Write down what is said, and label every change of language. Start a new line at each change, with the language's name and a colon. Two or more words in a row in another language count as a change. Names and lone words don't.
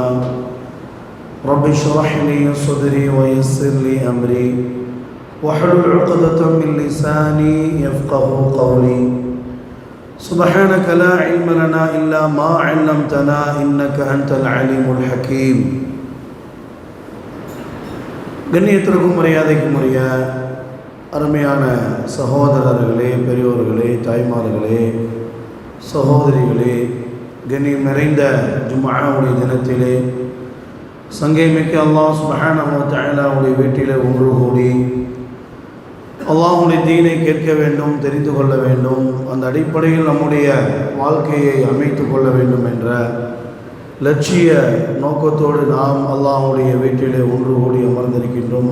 Arabic: رب اشرح لي صدري ويسر لي أمري واحلل عقدة من لساني يفقه قولي. سبحانك لا علم لنا إلا ما علمتنا إنك أنت العليم الحكيم.
Tamil: கண்ணியத்திற்கும் மரியாதைக்கும் உரிய அருமையான சகோதரர்களே, பெரியோர்களே, தாய்மார்களே, சகோதரிகளே, கண்ணியம் நிறைந்த ஜும்ஆவுடைய தினத்திலே சங்கைமிக்க
Arabic: الله سبحانه وتعالى
Tamil: வீட்டிலே ஒன்று கூடி அல்லாஹ்வுடைய தீனை கேட்க வேண்டும், தெரிந்து கொள்ள வேண்டும், அந்த அடிப்படையில் நம்முடைய வாழ்க்கையை அமைத்து கொள்ள வேண்டும் என்ற லட்சிய நோக்கத்தோடு நாம் அல்லாஹ்வுடைய வீட்டிலே ஒன்று கூடி அமர்ந்திருக்கின்றோம்.